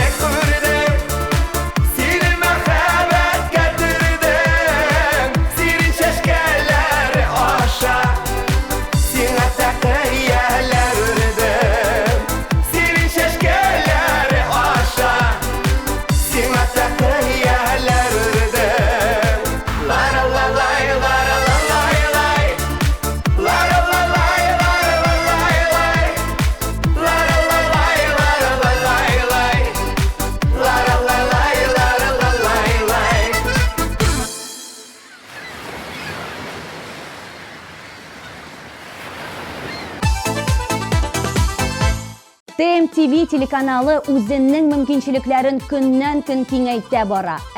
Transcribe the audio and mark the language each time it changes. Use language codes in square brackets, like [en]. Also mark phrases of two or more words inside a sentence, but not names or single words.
[tt] күрдем Сине мәхәббәт кәтердем Сирин чәчкәләре аша Сиңа тәкәйяләр үрдем Сирин чәчкәләре аша Сиңа тәкәйяләр үрдем Лара-ла-лай, лара-ла-лай, лай Лара-ла-лай, лара-ла-лай, лай Лара-ла-лай, лара-ла-лай, лай Лара-ла-лай, лара-ла-лай, лай TMTV телеканалы үзенең мөмкинчелекләрен көннән-көн киңәйтә бара.